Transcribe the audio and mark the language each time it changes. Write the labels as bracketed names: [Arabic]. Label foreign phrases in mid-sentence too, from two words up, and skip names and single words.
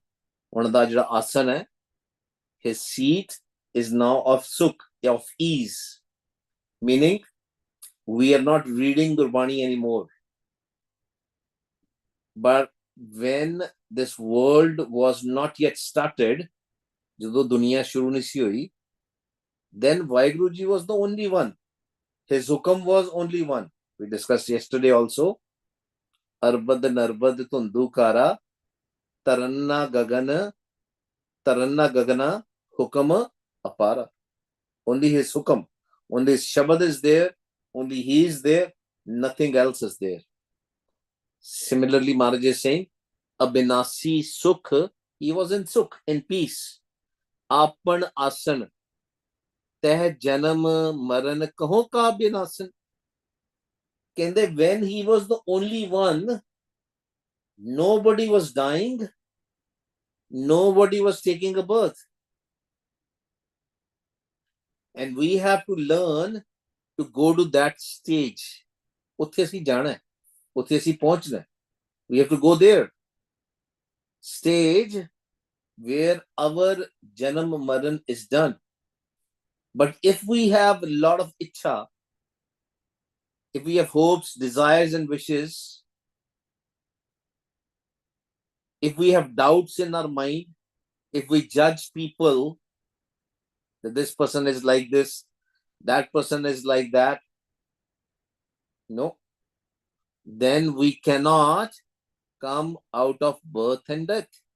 [English] One of the [Punjabi] ਆਸਣ ਹੈ, [English] his seat is now of Sukh, of ease. Meaning, we are not reading Gurbani anymore. But when this world was not yet started, [Punjabi] ਜਦੋਂ ਦੁਨੀਆ ਸ਼ੁਰੂ ਨਹੀਂ ਸੀ ਹੋਈ, [English] then Vaheguru Ji was the only one. His hukam was only one. We discussed yesterday also. [Punjabi] ਅਰਬਦ ਨਰਬਦ ਧੁੰਧੂ ਕਾਰਾ ਧਰਣਾ ਗਗਨਾ ਹੁਕਮ ਅਪਾਰਾ. [English] Only his hukam, only his shabad is there, only he is there, nothing else is there. Similarly, Maharaj is saying, [Punjabi] ਅਬਿਨਾਸੀ ਸੁਖ, [English] he was in Sukh, in peace. [Punjabi] ਆਪਨ ਆਸਨ, ਤਹ ਜਨਮ ਮਰਨ ਕਹੁ ਕਾ ਅਬਿਨਾਸਨ. [English] When he was the only one, nobody was dying, nobody was taking a birth. And we have to learn to go to that stage. [Punjabi] ਉੱਥੇ ਅਸੀਂ ਜਾਣਾ ਹੈ, ਉੱਥੇ ਅਸੀਂ ਪਹੁੰਚਣਾ ਹੈ. [English] We have to go there. Stage where our [Punjabi] ਜਨਮ ਮਰਨ [English] is done. But if we have a lot of ichha, if we have hopes, desires, and wishes, if we have doubts in our mind, if we judge people that this person is like this, that person is like that, no, then we cannot come out of birth and death.